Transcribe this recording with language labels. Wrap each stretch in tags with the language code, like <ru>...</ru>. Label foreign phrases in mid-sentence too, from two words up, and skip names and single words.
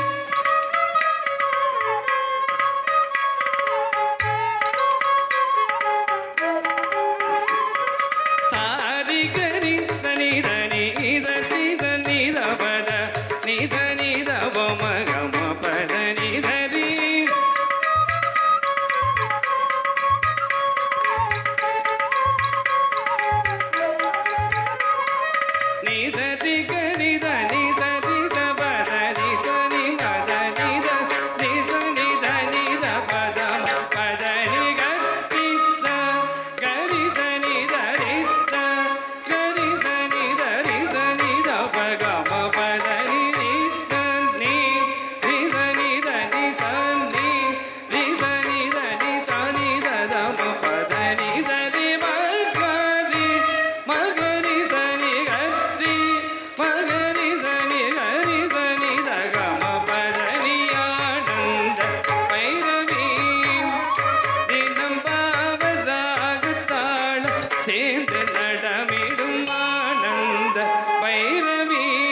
<ta>sari gari sani dani dani sani da pa da ni sani da va ma ga ma pa da ni da ri ni sa ti gari da ni sa ti da pa da ni sa ni ma da ni da ni sa ni da ni da pa da ma pa da ni ga ti sa gari sa ni da ri sa gari sa ni da ri sa ni da pa ga ma pa da ni ni sa ni ri sa ni da ni sa ni ri sa ni da ni sa ni da da ma pa da ni sa ri ma ga ri sa ni ga ri ma ga ri sa ni da ga ma pa da ni ஆனந்த பைரவி தினம் பாவராகத்தாள் சேர்ந்து நடமிடும் ஆனந்த பைரவி</ta>